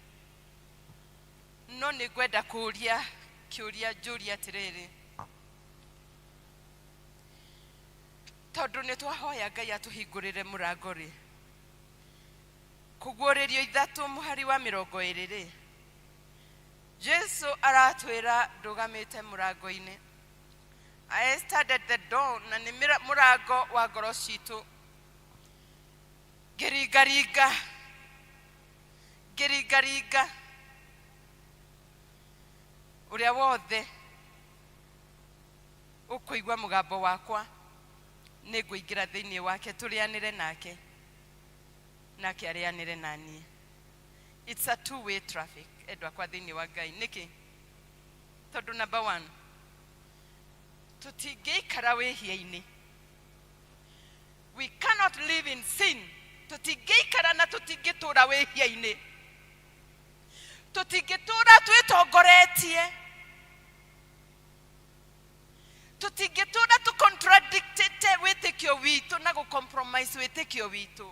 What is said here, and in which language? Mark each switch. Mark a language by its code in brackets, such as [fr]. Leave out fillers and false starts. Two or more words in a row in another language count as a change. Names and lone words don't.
[ki] No nĩ ngwenda kũũria kĩũria njũria atĩrĩrĩ, tondũ nĩ twahoya Ngai atũhingũrĩre mũrango rĩ, kũguũrĩrio ithatũ mũhari wa 20 rĩ, Jesu aratwĩra ndũgamĩte mũrango-inĩ. [en] I stood at the door, [ki] na nĩ mũrango wa ngoro citũ. Ngĩringaringa ũrĩa wothe ũkũigua mũgambo wakwa nĩ ngũingĩra thĩinĩ wake, tũrĩanĩre nake nake arĩanĩre naniĩ. [en] It's a two-way traffic [ki] endwa kwa thĩinĩ wa Ngai. Nĩkĩ? Tondũ number 1, tũtingĩikara wĩhia-inĩ. [en] We cannot live in sin. [ki] Tũtingĩikara na tũtingĩtũra wĩhia-inĩ. Tũtingĩtũra twĩtongoretie. Tũtingĩtũra tũcontradictĩte wĩtĩkio witũ na gũcompromise wĩtĩkio witũ.